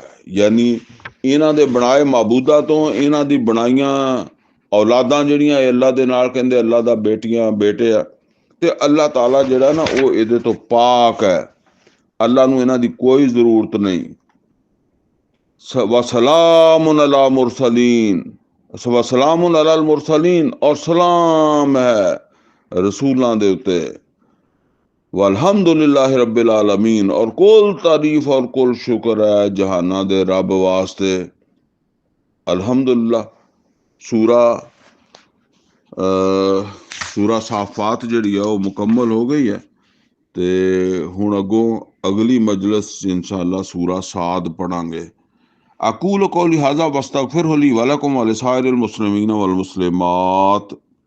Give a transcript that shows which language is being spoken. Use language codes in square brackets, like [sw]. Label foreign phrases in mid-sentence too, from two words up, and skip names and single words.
[pa] یعنی انہاں دے بنائے معبودا تو، انہاں دی بنائیاں اولاداں جہڑیاں اللہ دے نال کہندے اللہ دا بیٹیاں بیٹے آ، تے اللہ تعالیٰ جہڑا نا وہ ایہدے تو پاک ہے، اللہ نوں انہاں دی کوئی ضرورت نہیں. [ar] وسلام على مرسلين، وسلام على المرسلين, [pa] اور سلام ہے رسولاں دے اتے. [ar] والحمد لله رب العالمين, [pa] اور کل تعریف اور کل شکر ہے جہانا دے رب واسطے. الحمدللہ۔ سورہ سورہ صافات جہڑی ہے وہ مکمل ہو گئی ہے, تے ہن اگوں اگلی مجلس انشاءاللہ سورہ صاد پڑھانگے. [ar] أقول قولي هذا واستغفره لي و لكم و لسائر المسلمين و المسلمات.